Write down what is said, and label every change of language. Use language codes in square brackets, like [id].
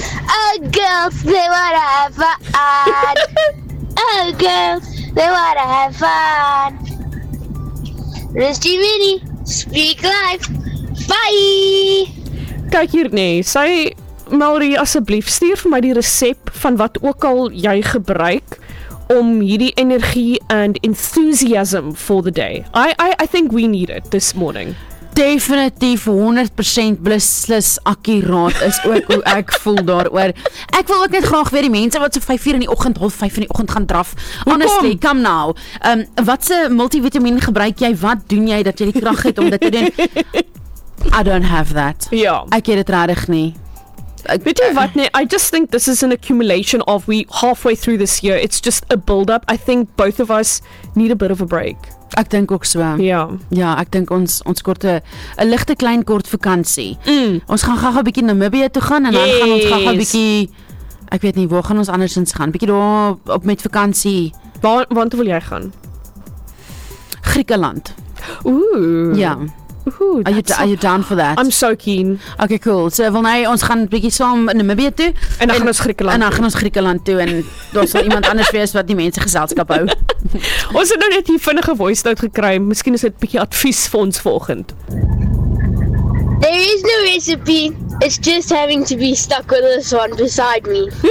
[en] Oh girls, they wanna have fun. Oh girls, they wanna have fun. Misty Minnie, speak live. Bye! [af] Kijk hier, nee. Sy, Mallory, asseblief, stuur vir my die resept van wat ook al jy gebruik om hierdie energie and enthusiasm for the day. [en] I think we need it this morning. [af] Definitief 100% blissless akkuraat is ook hoe ek voel daaroor. Ek wil ook net graag weer die mense wat so 5:00 in die oggend, 4:30 in die oggend gaan draf. Honestly, come now. Watse multivitamin gebruik jy? Wat doen jy dat jy die krag het om dit te doen? [en] I don't have that. [af] Ja. Ek het dit regtig nie. Weet jy wat nie? [en] I just think this is an accumulation of we halfway through this year. It's just a build-up. I think both of us need a bit of a break. [af] Ek dink ook so. Ja. Ja, ek dink ons kort 'n ligte klein kort vakansie. Mm. Ons gaan gaga bietjie Namibia toe gaan en dan gaan ons gaga bietjie ek weet nie waar gaan ons andersins gaan. Bietjie daar op met vakansie. Waar wil jy gaan? Griekeland. Ooh. Ja. Ooh, [en] are you down for that? I'm so keen. [af] Okay, cool. So, wil nou, ons gaan bietjie saam in Namibia toe. En dan gaan ons Griekeland. En dan gaan ons Griekeland toe en daar sal iemand anders wees wat die mense geselskap hou. Ons het nou net hier vinnige voice note gekry. Miskien is dit bietjie advies vir ons volgend. [en] There is no recipe. It's just having to be stuck with this one beside me.